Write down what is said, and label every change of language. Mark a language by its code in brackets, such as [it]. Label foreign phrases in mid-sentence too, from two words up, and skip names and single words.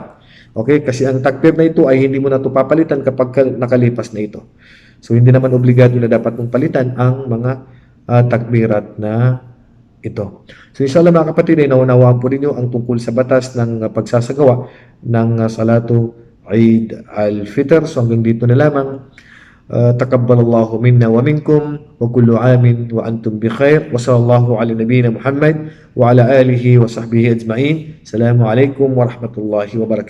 [tl] Okay? Kasi ang takbir na ito ay hindi mo na ito papalitan kapag nakalipas na ito. So hindi naman obligado na dapat mong palitan ang mga takbirat na ito. So inshallah mga kapatid, ay naunawaan po ninyo ang tungkol sa batas ng pagsasagawa ng [ar] صلاة عيد الفطر. [tl] So hanggang dito na lamang. [ar] تقبل الله منا ومنكم وكل عام وأنتم بخير وصلى الله على نبينا محمد وعلى آله وصحبه أجمعين. السلام عليكم ورحمة الله وبركاته.